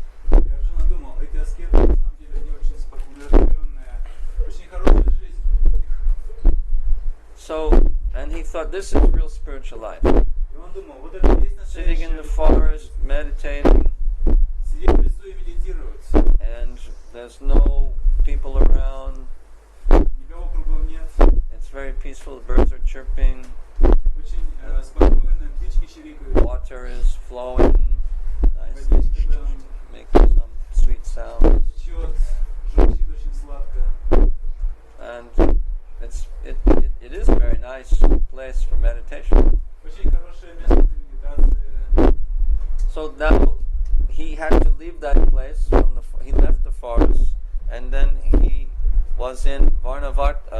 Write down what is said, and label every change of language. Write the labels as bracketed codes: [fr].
[ru] И Арджуна думал, эти аскеты на самом деле они очень спокойные, очень хорошая жизнь. [en] So, and he thought this is real spiritual life. [ru] И он думал, вот это и есть [en] Sitting in [ru] настоящая [en] the forest, meditating, [ru] сидеть в лесу и медитировать. [en] and there's no people around. [ru] Никого кругом нет. [en] It's very peaceful. The birds are chirping. [ru] Очень спокойно, птички чирикают. [en] Water is flowing nicely, [ru] Водичка там [en] making some sweet sounds. [ru] течет, журчит очень сладко. [en] And it is a very nice place for meditation. [ru] Очень хорошее место для медитации. [en] So now he had to leave that place. He left the forest, and then he was in Varnavat.